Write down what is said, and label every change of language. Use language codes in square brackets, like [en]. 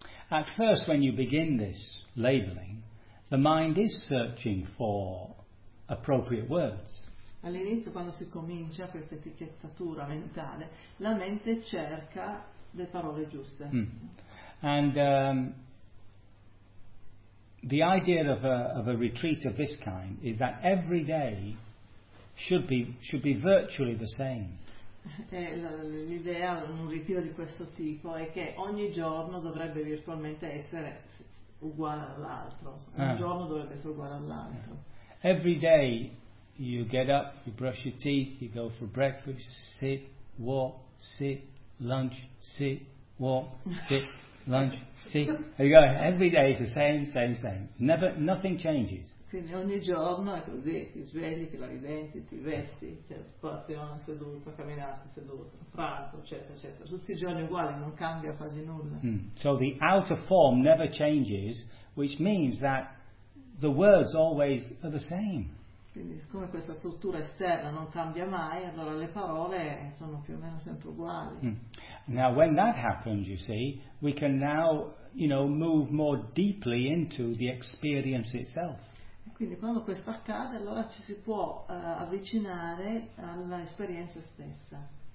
[en] At first, when you begin this labeling, the mind is searching for appropriate words. [it] All'inizio, quando si comincia questa etichettatura mentale, la mente cerca le parole giuste. [en] And the idea of a retreat of this kind is that every day should be virtually the same. [it] L'idea, un ritiro di questo tipo, è che ogni giorno dovrebbe virtualmente essere uguale all'altro. Un giorno dovrebbe essere uguale all'altro. [en] Every day you get up, you brush your teeth, you go for breakfast, sit, walk, sit, lunch, sit, walk, sit, lunch, sit. And you go, every day is the same, same, same. Never, nothing changes. [it] Quindi ogni giorno è così, ti svegli, ti lavi i denti, ti vesti, cioè colazione, seduta, camminata, seduta, pranzo, eccetera, eccetera. Tutti i giorni uguali, non cambia quasi nulla. Mm. [en] So the outer form never changes, which means that the words always are the same. [it] Quindi siccome questa struttura esterna non cambia mai, allora le parole sono più o meno sempre uguali. Mm. [en] Now when that happens, you see, we can now, you know, move more deeply into the experience itself. [it] Quindi quando questo accade, allora ci si può avvicinare all'esperienza stessa.